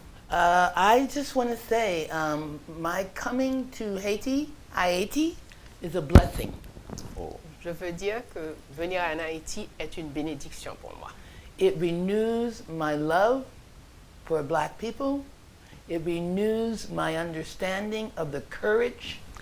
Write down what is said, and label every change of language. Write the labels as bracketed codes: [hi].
[en] I just want to say, my coming to Haiti is a blessing. [fr] Je veux dire que venir en Haïti est une bénédiction pour moi. [en] It renews my love for Black people. It renews my understanding of the courage,